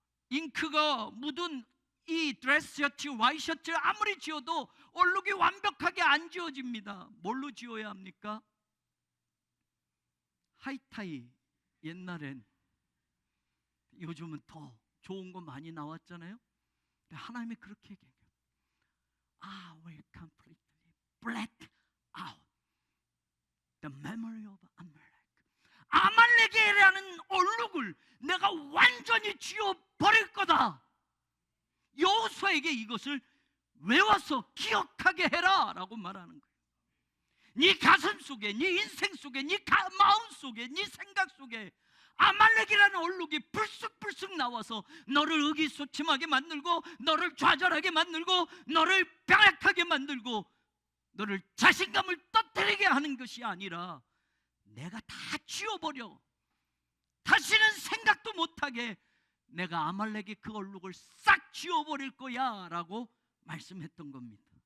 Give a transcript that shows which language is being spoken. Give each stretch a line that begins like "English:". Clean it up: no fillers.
Korean: 잉크가 묻은 이 드레스 셔츠, 와이셔츠 아무리 지워도 얼룩이 완벽하게 안 지워집니다. 뭘로 지워야 합니까? 하이타이. 옛날엔, 요즘은 더 좋은 거 많이 나왔잖아요. 근데 하나님이 그렇게 얘기해요.
English: I will completely blot out the memory of Amalek.
Korean: 아말렉이라는 얼룩을 내가 완전히 지워버릴 거다. 여호수아에게 이것을 외워서 기억하게 해라 라고 말하는 거예요. 네 가슴 속에, 네 인생 속에, 네 마음 속에, 네 생각 속에 아말렉이라는 얼룩이 불쑥불쑥 나와서 너를 의기소침하게 만들고, 너를 좌절하게 만들고, 너를 병약하게 만들고, 너를 자신감을 떨어뜨리게 하는 것이 아니라 내가 다 지워버려, 다시는 생각도 못하게 내가 아말렉의 그 얼룩을 싹 지워버릴 거야 라고 말씀했던 겁니다.